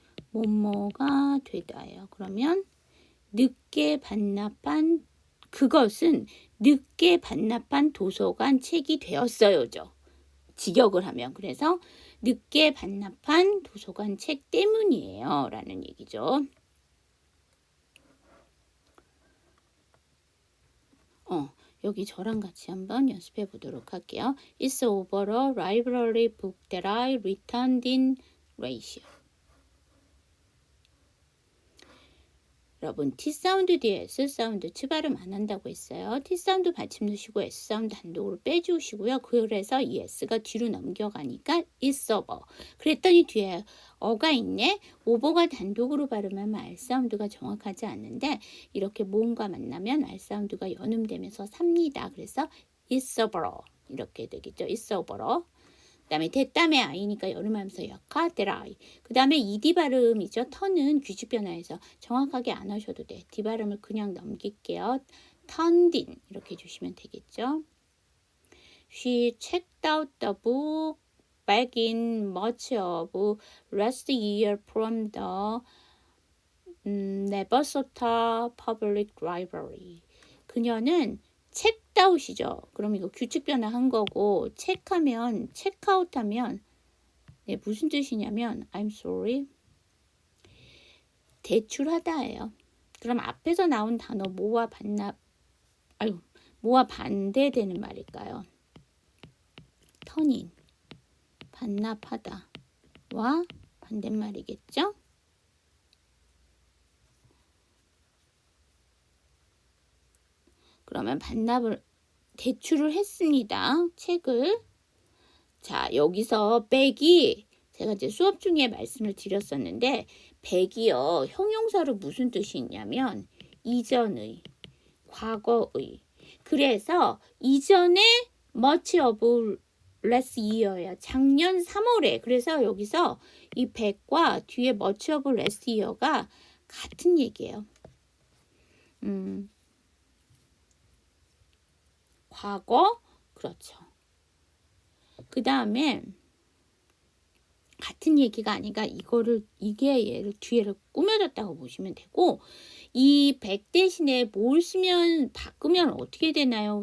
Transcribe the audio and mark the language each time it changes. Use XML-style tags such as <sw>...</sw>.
<ko>뭐뭐가 되다예요. 그러면 늦게 반납한 그것은 늦게 반납한 도서관 책이 되었어요죠. 직역을 하면. 그래서 늦게 반납한 도서관 책 때문이에요. 라는 얘기죠. 여기 저랑 같이 한번 연습해 보도록 할게요.</ko> <en>It's over a library book that I returned in ratio.</en> <ko>여러분 T 사운드 뒤에 S 사운드 치발음 안 한다고 했어요. T 사운드 받침 넣으시고 S 사운드 단독으로 빼주시고요. 그래서 이 S가 뒤로 넘겨가니까</ko> <en>it's over.</en> <ko>그랬더니 뒤에 어가 있네. 오버가 단독으로 발음하면 R 사운드가 정확하지 않는데 이렇게 모음과 만나면 R 사운드가 연음되면서 삽니다. 그래서</ko> <en>it's over</en> <ko>이렇게 되겠죠.</ko> <en>it's over.</en> <ko>그 다음에 됐다음에 I니까 여름하면서 약화 데라이. 그 다음에 ED 발음이죠. 턴은 규칙 변화해서 정확하게 안 하셔도 돼. D 발음을 그냥 넘길게요.</ko> <en>turned in</en> <ko>이렇게 해주시면 되겠죠.</ko> <en>She checked out the book back in March of last year from the Nebraska Public Library.</en> <ko>그녀는 책다웃이죠. 그럼 이거 규칙 변화한 거고 책하면 체크아웃하면 네, 무슨 뜻이냐면</ko> <en>I'm sorry</en> <ko>대출하다예요. 그럼 앞에서 나온 단어 뭐와 뭐와 반대되는 말일까요? 터닝 반납하다와 반대말이겠죠? 그러면 대출을 했습니다. 책을. 자, 여기서 백이 제가 이제 수업 중에 말씀을 드렸었는데 백이요. 형용사로 무슨 뜻이 있냐면 이전의, 과거의. 그래서 이전에</ko> <en>much of last year</en> <ko>야. 작년 3월에. 그래서 여기서 이 백과 뒤에</ko> <en>much of last year</en> <ko>가 같은 얘기예요. 과거 그렇죠. 그 다음에 같은 얘기가 아니라 이게 얘를 뒤에를 꾸며졌다고 보시면 되고 이 100 대신에 뭘 쓰면 바꾸면 어떻게 되나요?</ko>